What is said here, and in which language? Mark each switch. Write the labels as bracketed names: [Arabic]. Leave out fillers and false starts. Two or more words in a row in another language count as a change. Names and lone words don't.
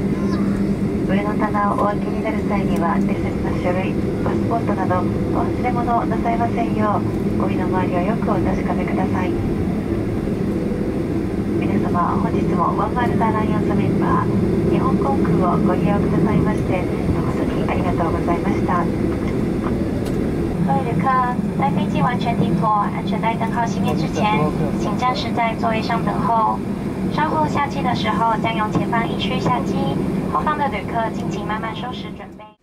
[Japanese] 上の棚をお開けになる際には大切な書類、パスポートなどお忘れ物をなさいませんよう、ご身の回りをよくお確かめください。皆様、本日もワンワールドアライアンスメンバー日本航空をご利用くださいまして誠にありがとうございました。 [Chinese] 各位旅客，待飞机完全停泊、安全带灯号熄灭之前，请暂时在座位上等候。稍后下机的时候将由前方1区下机，后方的旅客敬请慢慢收拾准备。